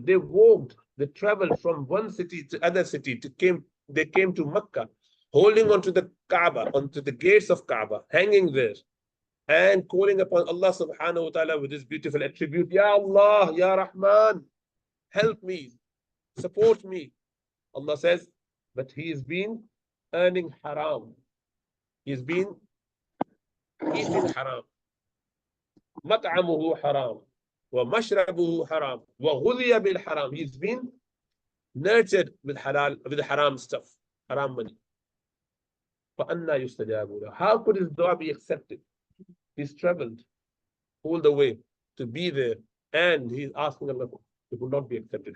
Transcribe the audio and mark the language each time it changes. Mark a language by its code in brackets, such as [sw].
[en] They walked, they traveled from one city to other city they came to Mecca, holding onto the Kaaba, onto the gates of Kaaba, hanging there, and calling upon Allah subhanahu wa ta'ala with his beautiful attribute. Ya Allah, Ya Rahman, help me, support me. Allah says, but he has been earning haram. He's been eating haram. [ar] مطعمه حرام ومشربه حرام وغذي بالحرام. [en] He's been nurtured with halal, with haram stuff, haram money. [ar] فأنا يستجاب له. [en] How could his dua be accepted? He's traveled all the way to be there and he's asking Allah, it will not be accepted.